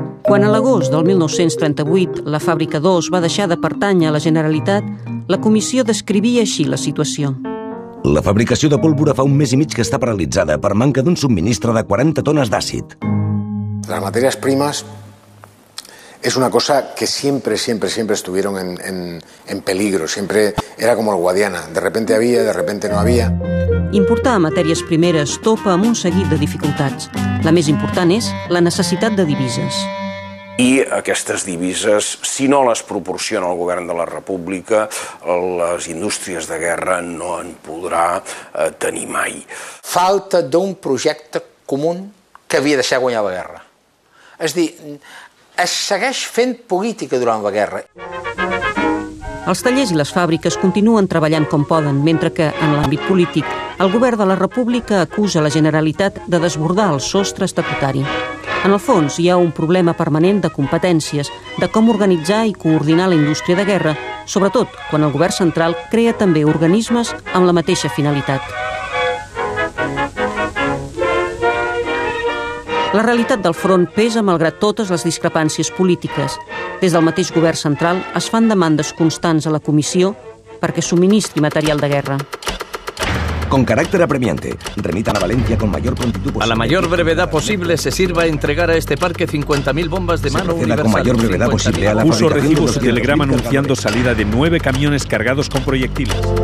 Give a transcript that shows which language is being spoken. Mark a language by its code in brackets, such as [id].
[ca] Quan a l'agost del 1938 la fàbrica 2 va deixar de pertànyer a la Generalitat, la comissió descrivia així la situació. La fabricació de pólvora fa un mes i mig que està paralitzada per manca d'un subministre de 40 tones d'àcid. [es] Las materias primas es una cosa que siempre estuvieron en peligro, siempre era como el Guadiana, de repente había, de repente no había. [ca] Importar matèries primeres topa amb un seguit de dificultats. La més important és la necessitat de divises. I aquestes divises, si no les proporciona el govern de la República, les indústries de guerra no en podrà tenir mai. Falta d'un projecte comú que havia de ser guanyar la guerra. És a dir, es segueix fent política durant la guerra. Els tallers i les fàbriques continuen treballant com poden, mentre que, en l'àmbit polític, el govern de la República acusa la Generalitat de desbordar el sostre estatutari. En el fons, hi ha un problema permanent de competències, de com organitzar i coordinar la indústria de guerra, sobretot quan el govern central crea també organismes amb la mateixa finalitat. La realitat del front pesa malgrat totes les discrepàncies polítiques. Des del mateix govern central es fan demandes constants a la comissió perquè subministri material de guerra. [es] Con carácter apremiante, remitan a Valencia con mayor prontitud posible. A la mayor brevedad posible se sirva a entregar a este parque 50.000 bombas de mano universal. Con mayor brevedad posible a la Puso recibo su telegrama anunciando salida de 9 camiones cargados con proyectiles.